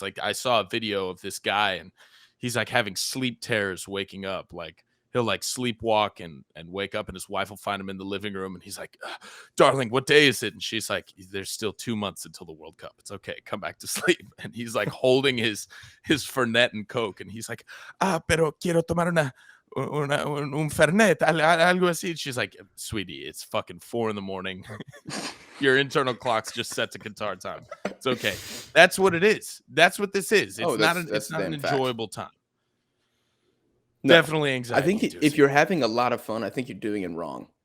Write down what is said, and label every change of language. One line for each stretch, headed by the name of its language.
English: Like I saw a video of this guy and he's like having sleep terrors waking up. Like he'll like sleepwalk and wake up and his wife will find him in the living room and he's like, darling, what day is it? And she's like, there's still 2 months until the World Cup. It's okay. Come back to sleep. And he's like holding his Fernet and Coke. And he's like,
Spanish: pero quiero tomar un Fernet, algo así.
English: She's like, sweetie, it's fucking 4 a.m. Your internal clock's just set to Qatar time. It's okay. That's what it is. That's what this is. It's not an enjoyable time. No, definitely anxiety. I think if you're having a lot of fun, I think you're doing it wrong.